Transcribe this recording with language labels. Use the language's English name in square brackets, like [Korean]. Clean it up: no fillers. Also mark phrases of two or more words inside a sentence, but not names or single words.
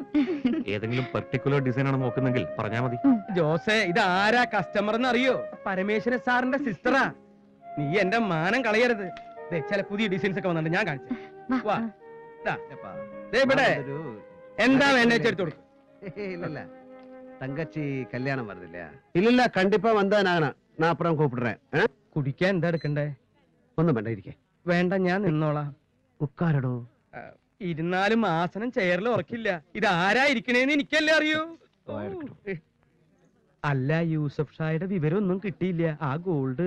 [Malayalam] ഏതെങ്കിലും പെർട്ടിക്കുലർ ഡിസൈൻ ആണ് നോക്കുന്നെങ്കിൽ പറഞ്ഞാ മതി. ജോസേ, ഇത് ആരാ കസ്റ്റമർ എന്ന് അറിയോ? [English] Parameswaran sarinte sistera. [Malayalam] നീ എന്റെ മാനം കളയരുത്. ദേ, ചില പുതിയ ഡിസൈൻസ് ഒക്കെ വന്നിട്ടുണ്ട്, ഞാൻ കാണിച്ചു. വാ. ദാ, ദേ ഇവിടെ എന്താ വേണ്ട എടുത്തു കൊടുക്കും. [Tamil] இல்ல தங்கச்சி கல்யாணம் வருது இல்லையா? இல்ல கண்டிப்பா வந்தா நான் அப்புறம் கூப்பிடுறேன். [Malayalam] കുടിക്കാൻ എന്താ എടുക്കണ്ടേ? ഒന്നും വേണ്ട, ഇരിക്കേ. വേണ്ട, ഞാൻ നിന്നോളാം. ഉட்காരടോ. ഇരുന്നാലും ആസനം ചെയറിൽ ഉറക്കില്ല. ഇത് ആരാ ഇരിക്കണേന്ന് എനിക്കല്ലേ അറിയൂ. അല്ല, യൂസഫ് ഷായുടെ വിവരം ഒന്നും കിട്ടിയില്ല. ആ ഗോൾഡ്